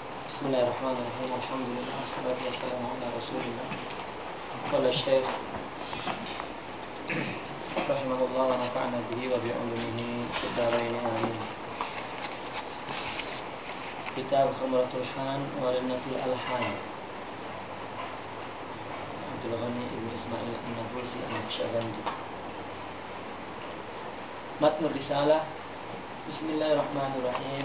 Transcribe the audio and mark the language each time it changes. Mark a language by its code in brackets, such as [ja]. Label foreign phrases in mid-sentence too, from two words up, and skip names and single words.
[ar] بسم الله الرحمن الرحيم. الحمد لله، والصلاة والسلام على رسول الله. قال الشيخ رحمه الله ونفعنا به وبعلومه في الدارين آمين. Kitab Khumratul Han wa Rinnatul Alhan. Abdul Ghani Ibn Ismail An-Nabulsi An-Naqsyabandi. متن الرسالة. بسم الله الرحمن الرحيم.